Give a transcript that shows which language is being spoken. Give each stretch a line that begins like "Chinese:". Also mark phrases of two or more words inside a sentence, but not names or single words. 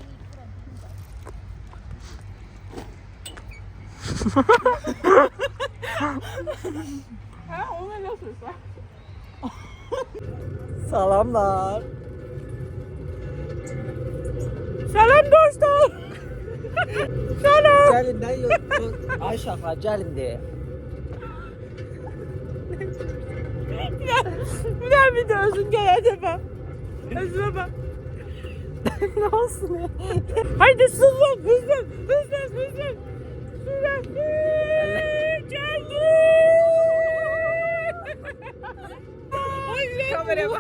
Azerbaijani: Salamlar. Salam dostlar. Salam. Gəlin də ay uşaqlar, gəlin deyə.
Turkish: Bir de özün geleceğim ben. Özüme bak. Ne olsun ya? Haydi sızlan, hızlan. Geldi. Kameraya bak.